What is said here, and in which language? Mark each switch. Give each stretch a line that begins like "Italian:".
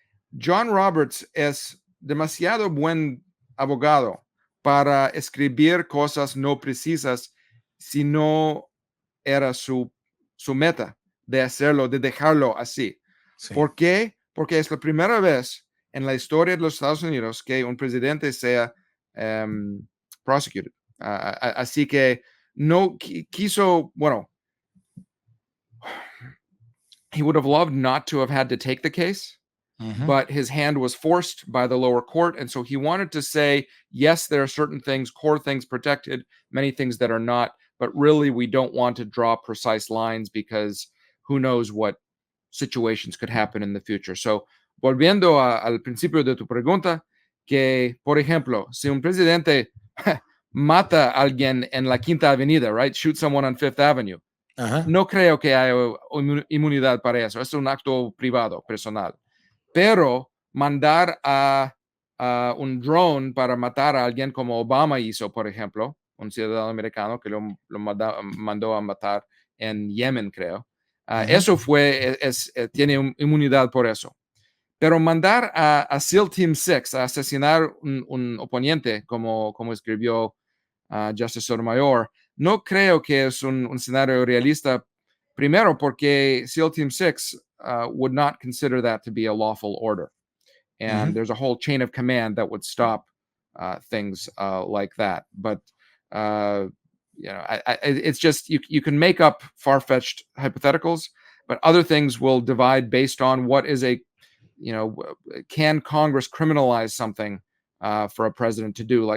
Spanish: John Roberts es demasiado buen abogado para escribir cosas no precisas si no era su meta de hacerlo, de dejarlo así. Sí. ¿Por qué? Porque es la primera vez en la historia de los Estados Unidos que un presidente sea prosecuted. Así que no quiso, bueno,
English: he would have loved not to have had to take the case, but his hand was forced by the lower court. And so he wanted to say, yes, there are certain things, core things protected, many things that are not, but really we don't want to draw precise lines because who knows what situations could happen in the future.
Spanish: So, volviendo al principio de tu pregunta, que, por ejemplo, si un presidente mata a alguien en la Quinta Avenida, right,
English: shoot someone on Fifth Avenue,
Spanish: no creo que haya inmunidad para eso. Es un acto privado, personal. Pero mandar a un drone para matar a alguien como Obama hizo, por ejemplo, un ciudadano americano que lo mandó a matar en Yemen, creo. Eso tiene inmunidad por eso. Pero mandar a SEAL Team 6 a asesinar un oponente, como escribió Justice Sotomayor, no creo que es un escenario realista. Primero, porque
English: SEAL Team 6 would not consider that to be a lawful order. And there's a whole chain of command that would stop things like that. But, it's just, you can make up far-fetched hypotheticals, but other things will divide based on what is can Congress criminalize something for a president to do?